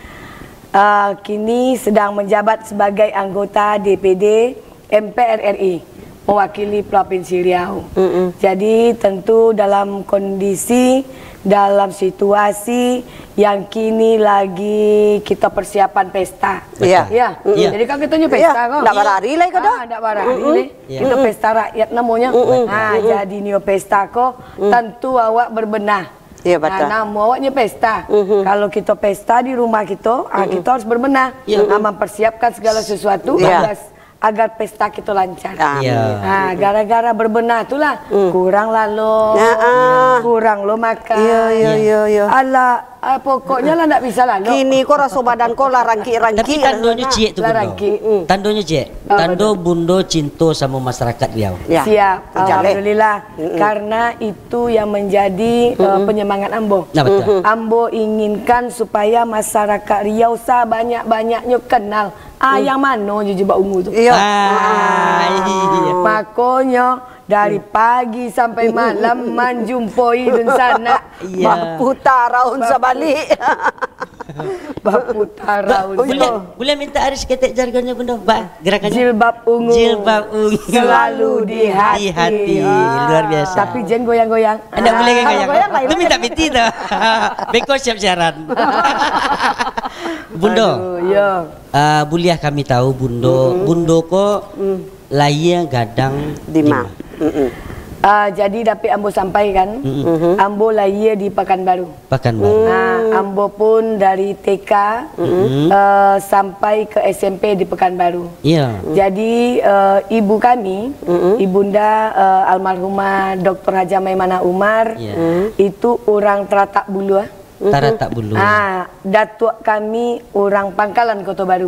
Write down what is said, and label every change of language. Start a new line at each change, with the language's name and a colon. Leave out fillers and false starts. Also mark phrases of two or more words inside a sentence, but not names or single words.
Indonesian: Kini sedang menjabat sebagai anggota DPD MPR RI mewakili Provinsi Riau. Jadi tentu dalam kondisi, dalam situasi yang kini lagi kita persiapan pesta. Iya. Jadi kan kita pesta kok.
Minangkabau: Ndak barari lah kado. Ndak barari.
Indonesian: Itu pesta rakyat namanya.
Minangkabau: Jadi nio pesta kok tentu awak berbenah.
Indonesian: Iya betul. Nama awaknya pesta. Kalau kita pesta di rumah kita, kita harus berbenah. Mempersiapkan segala sesuatu agar pesta kita lancar.
Minangkabau: Gara-gara berbenah itulah kurang lalu, kurang lo makan. Iya. Alah, pokoknya lah ndak bisa lalu. Kini kok rasa badan kau lah rangki-rangki. Tapi tandonya cie tu Bundo. Tandonya cie. Tando Bundo cinta sama masyarakat Riau.
Indonesian: Siap. Alhamdulillah. Karena itu yang menjadi penyemangat Ambo. Nah, betul. Ambo inginkan supaya masyarakat Riau sebanyak-banyaknya kenal Yang mana jilbab ungu tu? Iya. Iya. Makanya dari pagi sampai malam menjumpoi dan sana. Iya.
Minangkabau: Putar raun sebalik.
Indonesian: Berputar raun. Boleh minta Aris ketek jargonnya Bunda, gerakannya. Jilbab ungu. Jilbab ungu. Selalu di hati. Di hati. Luar biasa. Tapi jangan goyang-goyang. Anda boleh goyang. goyang,
Minangkabau: Itu minta piti tuh. Beko siap siaran.
Indonesian: Bundo. Ya.
Minangkabau: Buliah kami tahu Bundo. Bundo kok layar gadang Dima.
Indonesian: Jadi dapat ambo sampaikan, ambo lahir di Pekanbaru. Pekanbaru. Ambo pun dari TK sampai ke SMP di Pekanbaru. Iya. Jadi ibu kami, ibunda almarhumah Dr. Haja Maimanah Umar, itu orang Teratak Bulu. Teratak Bulu. Datuk kami orang Pangkalan Kota Baru.